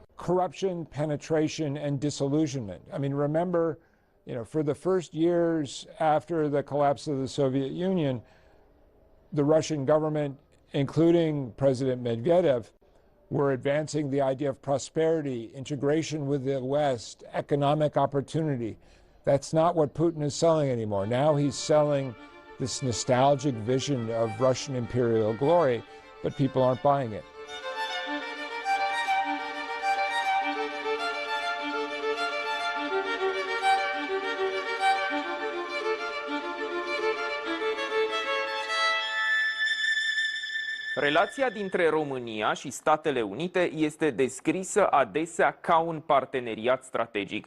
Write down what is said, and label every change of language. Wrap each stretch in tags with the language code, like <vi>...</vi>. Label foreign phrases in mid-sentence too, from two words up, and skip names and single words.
<en>Corruption, penetration, and disillusionment. I mean, remember For the first years after the collapse of the Soviet Union, the Russian government, including President Medvedev, were advancing the idea of prosperity, integration with the West, economic opportunity. That's not what Putin is selling anymore. Now he's selling this nostalgic vision of Russian imperial glory, but people aren't buying it.</en> <ro>Relația dintre România și Statele Unite este descrisă adesea ca un parteneriat strategic.</ro>